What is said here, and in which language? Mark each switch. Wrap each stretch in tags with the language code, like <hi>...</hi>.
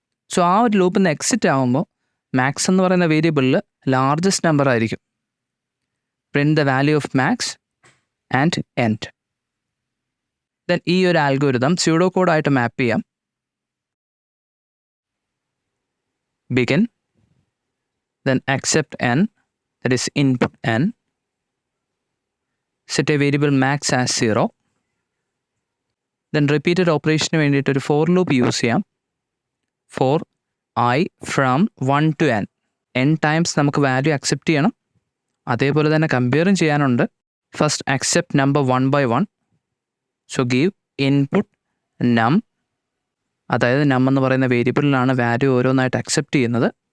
<ml>So ആ ഒരു ലൂപ്പിൽ നിന്ന് എക്സിറ്റ് ആകുമ്പോൾ മാക്സ് എന്ന് പറയുന്ന വേരിയബിളിൽ ലാർജസ്റ്റ് നമ്പർ ആയിരിക്കും.</ml> <en>Print the value of max and end.</en> <ml>Then ഈ ഒരു ആൽഗോരിതം സ്യൂഡോ കോഡായിട്ട് മാപ്പ് ചെയ്യാം.</ml> <en>begin, then accept n, that is input n, set a variable max as 0, then repeated operation</en> <ml>വേണ്ടിയിട്ട് ഒരു ഫോർ ലൂപ്പ് യൂസ് ചെയ്യാം.</ml> <en>for I from 1 to n,</en> <ml>n times നമുക്ക് value accept ചെയ്യണം. അതേപോലെ തന്നെ കമ്പയറും ചെയ്യാനുണ്ട്.</ml> <en>First accept number 1 by 1.</en> <ml>So give input നം, അതായത് നം എന്ന് പറയുന്ന വേരിയബിളിലാണ് വാല്യൂ ഓരോന്നായിട്ട് അക്സെപ്റ്റ് ചെയ്യുന്നത്.</ml>